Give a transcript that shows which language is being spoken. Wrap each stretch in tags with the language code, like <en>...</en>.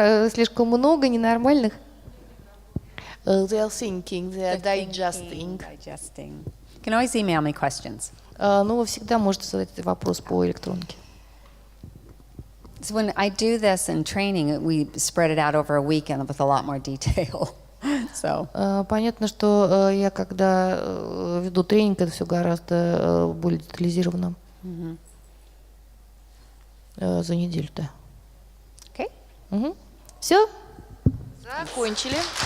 <ru>Слишком много ненормальных?</ru> <en>They are thinking, they are digesting. Digesting. You can always email me questions.</en> <ru>Ну, вы всегда можете задать этот вопрос по электронке.</ru> <en>So when I do this in training, we spread it out over a weekend with a lot more detail. So.</en> <ru>Понятно, что я когда веду тренинг, это все гораздо более детализировано. За неделю-то.</ru> <en>Okay.</en> <ru>Все? Закончили.</ru>